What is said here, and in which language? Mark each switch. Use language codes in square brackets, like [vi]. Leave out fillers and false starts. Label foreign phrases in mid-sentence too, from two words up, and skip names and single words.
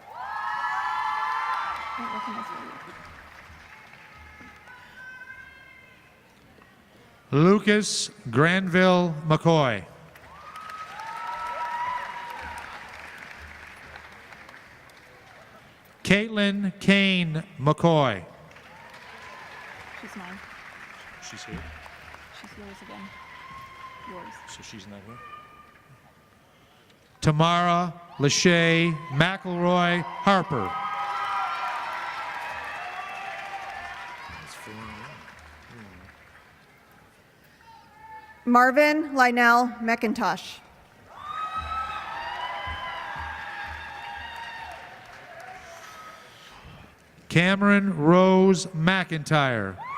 [en] Lucas Granville McCoy. Caitlin Kane McCoy. She's mine. She's here. She's yours again. Yours. So she's not here. Tamara Lachey McElroy Harper. Marvin Lionel McIntosh. Cameron Rose McIntyre.